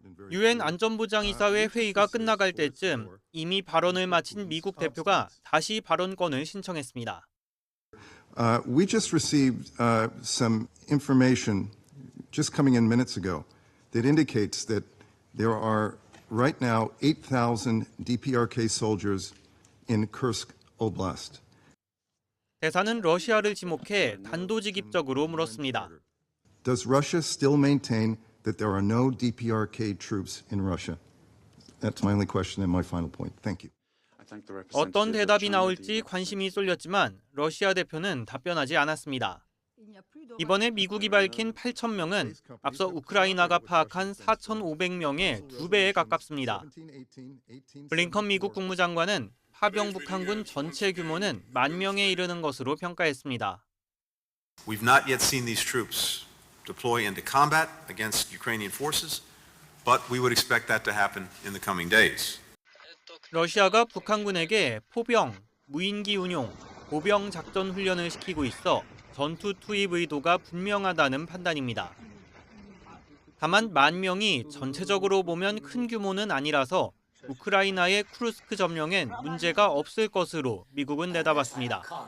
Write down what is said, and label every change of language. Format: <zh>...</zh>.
<ko>유엔 안전보장이사회 회의가 끝나갈 때쯤 이미 발언을 마친 미국 대표가 다시 발언권을 신청했습니다.</ko> <en>We just received some information just coming in minutes ago that indicates that there are right now 8,000 DPRK soldiers in Kursk Oblast.</en> <ko>대사는 러시아를 지목해 단도직입적으로 물었습니다.</ko> <en>Does Russia still maintain that there are no DPRK troops in Russia? That's my only question and my final point. Thank you.</en> <ko>어떤 대답이 나올지 관심이 쏠렸지만 러시아 대표는 답변하지 않았습니다. 이번에 미국이 밝힌 8,000명은 앞서 우크라이나가 파악한 4,500명의 2배에 가깝습니다. 블링컨 미국 국무장관은 파병 북한군 전체 규모는 10,000명에 이르는 것으로 평가했습니다.</ko> <en>We've not yet seen these troops deploy into combat against Ukrainian forces, but we would expect that to happen in the coming days.</en> <ko>러시아가 북한군에게 포병, 무인기 운용, 보병 작전 훈련을 시키고 있어 전투 투입 의도가 분명하다는 판단입니다. 다만 10,000명이 전체적으로 보면 큰 규모는 아니라서 우크라이나의 쿠르스크 점령엔 문제가 없을 것으로 미국은 내다봤습니다.</ko>